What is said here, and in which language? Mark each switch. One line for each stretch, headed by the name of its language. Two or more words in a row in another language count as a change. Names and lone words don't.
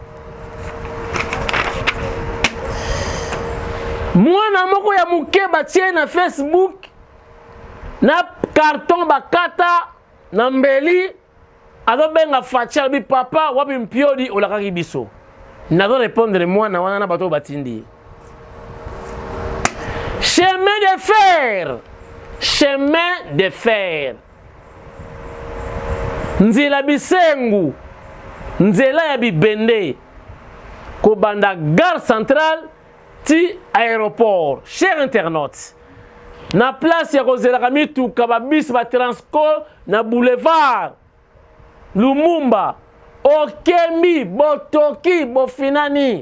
Lingala: Mwana moko ya muke batie na Facebook na carton bakata na mbeli azobenga Fatia bi papa wapi mpiodi olakaki biso. Nazo répondre mwana wana na bato batindi.
French: Chemin de fer. Chemin de fer.
Lingala: Nzela bisengu. Nzela ya bibende. Kobanda
French: gare centrale
Lingala: ti aéroport.
French: Chers internautes.
Lingala: Na place ya kozela mitu kababis ba transport na boulevard Lumumba, Okembi, Botoki, Bofinani.